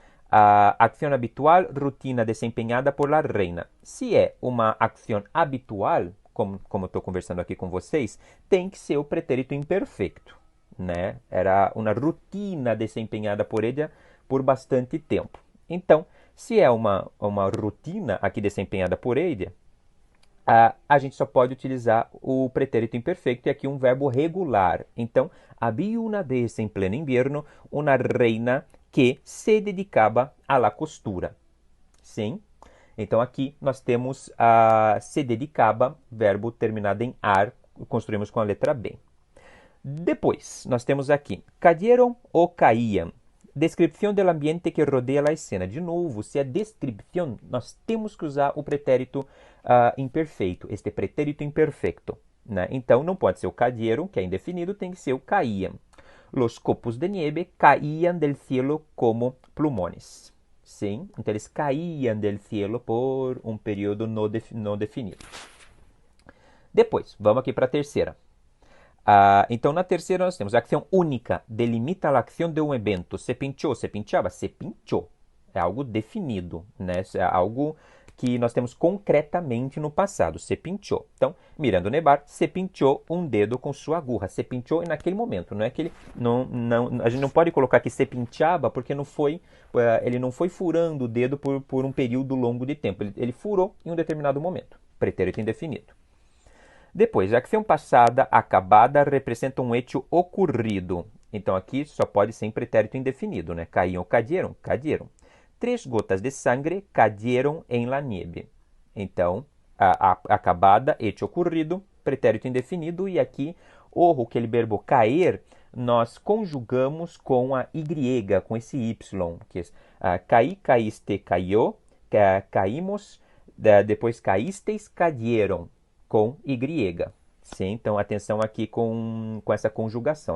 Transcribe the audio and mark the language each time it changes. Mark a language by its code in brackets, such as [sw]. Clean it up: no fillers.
[es] Acción habitual, rutina desempenhada por la reina. [pt] Se é uma acção habitual, como estou conversando aqui com vocês, tem que ser o pretérito imperfeito, né? Era uma rotina desempenhada por ela por bastante tempo. Então, se é uma rotina aqui desempenhada por ela, a gente só pode utilizar o pretérito imperfeito e aqui um verbo regular. Então, havia uma vez em pleno inverno uma reina que se dedicava [es] à la costura. [pt] Sim? Então, aqui nós temos se dedicava, verbo terminado em ar, construímos com a letra B. Depois, nós temos aqui, cayeron ou caíam. Descrição do ambiente que rodeia a cena. De novo, se é descrição, nós temos que usar o pretérito imperfeito, este pretérito imperfeito, né? Então, não pode ser o cayeron, que é indefinido, tem que ser o caíam. [es] Los copos de nieve caíam del cielo como plumones. [pt] Sim? Então, eles caíam [es] del cielo [pt] por um período não definido. Depois, vamos aqui para a terceira. Então, na terceira, nós temos a ação única, delimita a ação de um evento. Se pinchou, se pinchava, se pinchou. É algo definido, né? É algo que nós temos concretamente no passado. Se pinchou. Então, mirando nevar, se pinchou um dedo com sua agulha. Se pinchou naquele momento. Não é que ele a gente não pode colocar que se pinchava porque ele não foi furando o dedo por um período longo de tempo. Ele furou em um determinado momento. Pretérito indefinido. Depois, a ação passada acabada representa um hecho ocorrido. Então, aqui só pode ser em pretérito indefinido, né? [es] Caíam, cayeron, cayeron. 3 gotas de sangre cayeron en la nieve. [pt] Então, acabada, hecho ocorrido, pretérito indefinido. E aqui, aquele verbo cair, nós conjugamos com a Y, com esse Y. Que é, caí, caíste, caiu, caímos, depois caísteis, cayeron. Com Y. Sim, então, atenção aqui com essa conjugação.